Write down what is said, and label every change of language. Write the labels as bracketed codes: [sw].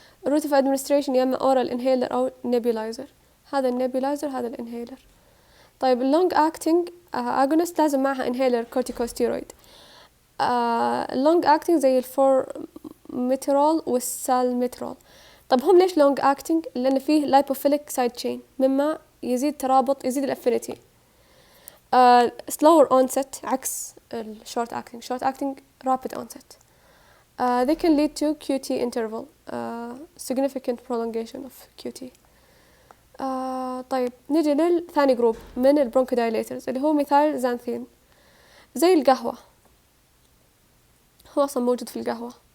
[en] route of administration [ar] يا اما [en] oral inhaler او nebulizer. [ar] هذا النيبولايزر هذا الانهيلر. طيب اللونج [en] acting agonist [ar] لازم معها [en] inhaler corticosteroid. [ar] اللونج acting زي الفورميترول والسالميترول. طب هم ليش لونج acting؟ لأن فيه [en] lipophilic side chain [ar] مما يزيد ترابط يزيد الافينيتي. [en] slower onset [ar] عكس [en] short acting rapid onset. They can lead to QT interval, significant prolongation of QT. [ar] طيب نجي للثاني جروب من البرونكودايليترز اللي هو ميثايلزانثين زي القهوة، هو أصلا موجود في القهوة.